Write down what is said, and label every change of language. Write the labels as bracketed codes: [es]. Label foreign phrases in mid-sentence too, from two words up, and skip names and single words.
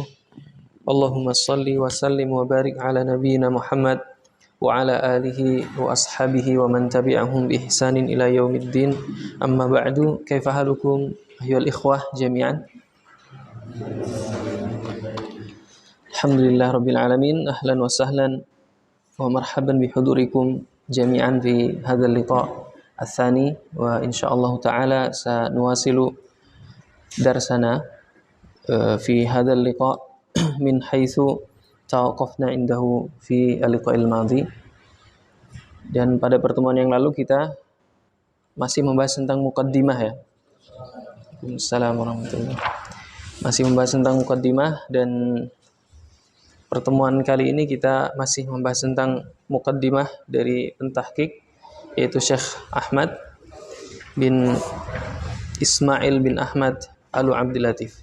[ar] اللهم صل وسلم وبارك على نبينا محمد وعلى آله وأصحابه ومن تبعهم بإحسان إلى يوم الدين. أما بعد، كيف حالكم أيها الإخوة جميعا? الحمد لله رب العالمين، أهلا وسهلا ومرحبا بحضوركم جميعا في هذا اللقاء الثاني وإن شاء الله تعالى سنواصل درسنا في هذا اللقاء من حيث توقفنا عنده في اللقاء الماضي. [id] Dan pada pertemuan yang lalu kita masih membahas tentang muqaddimah ya. [ar] السلام عليكم ورحمة الله وبركاته. [id] Masih membahas tentang muqaddimah, dan pertemuan kali ini kita masih membahas tentang muqaddimah dari pentahqiq, yaitu Syekh Ahmad bin Ismail bin Ahmad Al-Abdul Latif.